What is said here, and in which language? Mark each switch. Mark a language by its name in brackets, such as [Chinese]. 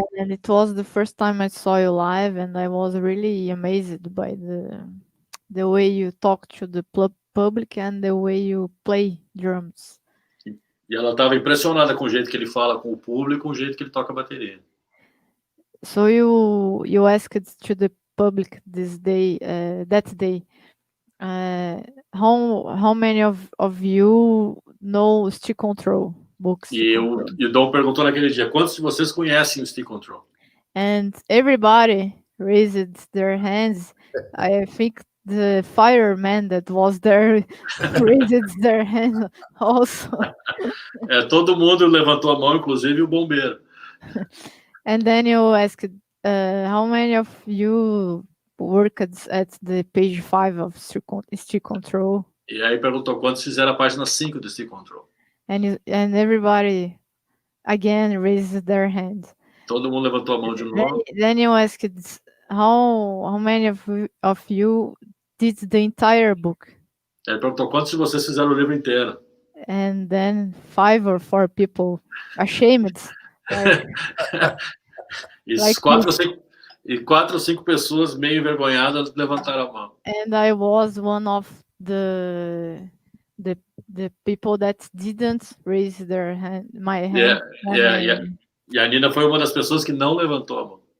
[English] And it was the first time I saw you live, and I was really amazed by the way you talk to the public and the way you play drums. [Portuguese] E ela estava impressionada com o jeito que ele fala com o público, com o jeito que ele toca a bateria. [English] So you asked to the public that day, how many of you know stick control books? [Portuguese] E o Dom perguntou naquele dia, quantos de vocês conhecem o stick control? [English] And everybody raised their hands. I think the fireman that was there raised their hand also. [Portuguese] Todo mundo levantou a mão, inclusive o bombeiro. [English] And then you asked, how many of you worked at the page 5 of stick control? [Portuguese] E aí perguntou quantos fizeram a página 5 do stick control. [English] And everybody again raised their hand. [Portuguese] Todo mundo levantou a mão de novo. [English] Then you asked, how many of you did the entire book? [Portuguese] Ele perguntou quantos de vocês fizeram o livro inteiro. [English] And then 5 or 4 people ashamed. [Portuguese] E 4 ou 5 pessoas meio envergonhadas levantaram a mão. [English] And I was one of the people that didn't raise their hand, my hand. [Portuguese] E a Nina foi uma das pessoas que não levantou a mão.